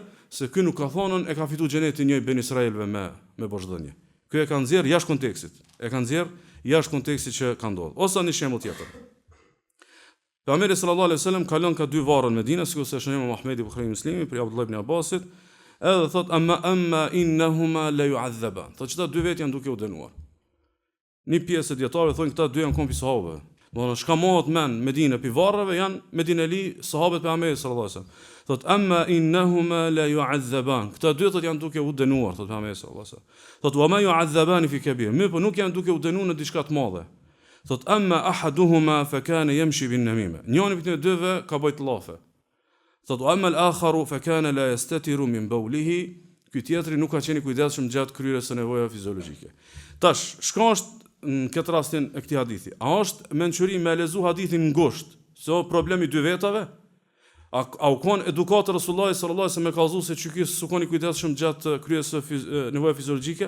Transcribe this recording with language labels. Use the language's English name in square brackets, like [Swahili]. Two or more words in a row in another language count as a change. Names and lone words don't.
[Albanian] Se ky nuk ka thonën e ka fitu xhenetin një ben Israelve me borxhdhënie. Ky e ka nxjerr jashtë kontekstit. E ka nxjerr jashtë kontekstit që ka ndodhur. Ose një shembull tjetër. Pejgamberi [Arabic] صلى الله عليه وسلم [Albanian] ka lënë ka dy varre në Medinë, sikur se shënojmë Muhamedi Buhari Muslimi për Abdullah ibn Abbasit, edhe thot [Arabic] أما إنهما ليعذبان. [Albanian] Thot çdo dy vet janë duke u dënuar. Një pjesë dietarëve thonë këta dy janë kompi sahabëve. Domethënë çka mohot men Medinë pi varreve janë Medineli sahabët pejgamberit [Arabic] صلى الله عليه وسلم. Thot أما إنهما ليعذبان. [Albanian] Këta dy thot janë duke u dënuar, thot pejgamberi [Arabic] صلى الله عليه وسلم. Thot وما يعذبان في كبير. [Albanian] Mirë, po nuk janë duke u dënuar në diçka të madhe. [Arabic] Thot أما أحدهما فكان يمشي بالنميمة. [Albanian] Njëri prej dyve ka bëjt llafe. [Arabic] Thot أما الآخر فكان لا يستتر من بوله. [Albanian] Ky tjetri nuk ka qenë kujdesshëm gjatë kryerjes së nevojave fiziologjike. Tash, shka është në këtë rastin e këtij hadithi? A është mençuri me lezu hadithin ngushtë, se problemi dy vetave? A u kon edukatë Resulullah [Arabic] صلى الله عليه وسلم [Albanian] me kallëzu se çyki s'u koni kujdesshëm gjatë kryerjes së nevojave fiziologjike?